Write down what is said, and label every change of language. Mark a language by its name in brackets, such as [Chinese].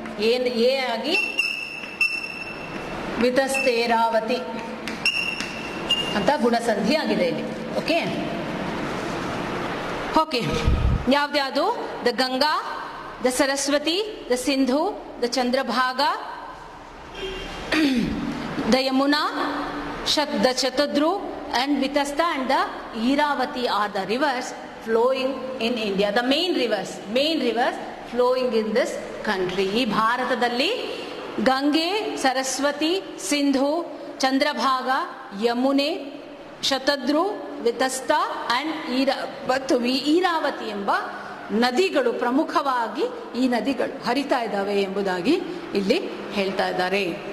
[Kannada] A ಆಗಿ ವಿತಸ್ತೇರಾವತಿ ಅಂತ ಗುಣಸಂಧಿ ಆಗಿದೆ ಇಲ್ಲಿ. Okay okay ಯಾವ್ದ್ಯಾವುದು? [English] The Ganga, the Saraswati, the Sindhu, the Chandrabhaga, the Yamuna, the Shatadru, and Vitasta and the Iravati are the rivers flowing in India. The main rivers flowing in this country. [Kannada] ಈ ಭಾರತದಲ್ಲಿ ಗಂಗೆ, Saraswati, Sindhu, Chandrabhaga, Yamuna, ಶತದ್ರು, ವಿತಸ್ತ and ಈರಾವತಿ ಎಂಬ ನದಿಗಳು ಪ್ರಮುಖವಾಗಿ ಈ ನದಿಗಳು ಹರಿತಾ ಇದ್ದಾವೆ ಎಂಬುದಾಗಿ ಇಲ್ಲಿ ಹೇಳ್ತಾ ಇದ್ದಾರೆ.